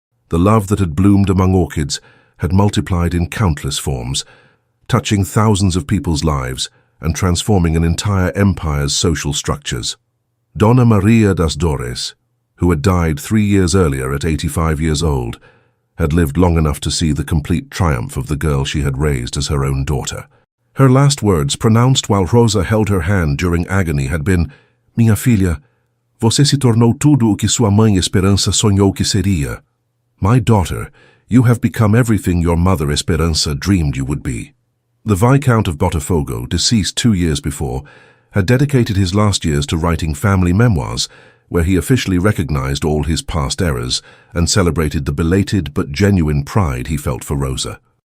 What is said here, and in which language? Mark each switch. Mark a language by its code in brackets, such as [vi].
[en] The love that had bloomed among orchids had multiplied in countless forms, touching thousands of people's lives and transforming an entire empire's social structures. Dona Maria das Dores, who had died 3 years earlier at 85 years old, had lived long enough to see the complete triumph of the girl she had raised as her own daughter. Her last words, pronounced while Rosa held her hand during agony, had been, [pt] "Minha filha, você se tornou tudo o que sua mãe Esperança sonhou que seria. [en] My daughter, you have become everything your mother Esperança dreamed you would be." The Viscount of Botafogo, deceased 2 years before, had dedicated his last years to writing family memoirs where he officially recognized all his past errors and celebrated the belated but genuine pride he felt for Rosa.